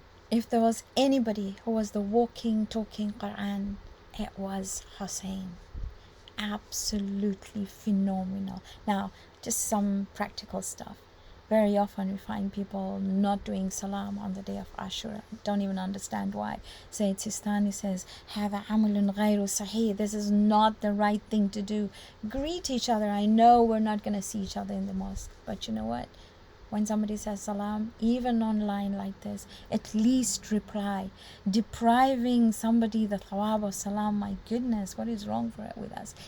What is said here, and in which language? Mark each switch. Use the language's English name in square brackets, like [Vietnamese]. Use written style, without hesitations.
[English] If there was anybody who was the walking, talking Quran, it was Hussein. Absolutely phenomenal. Now, just some practical stuff. Very often we find people not doing salam on the day of Ashura. Don't even understand why. Sayyid Sistani says, [Arabic] هَذَا عَمَلٌ غَيْرُ صَحِيح. [English] This is not the right thing to do. Greet each other. I know we're not going to see each other in the mosque. But you know what? When somebody says salam, even online like this, at least reply. Depriving somebody the thawab of salam, my goodness, what is wrong with us?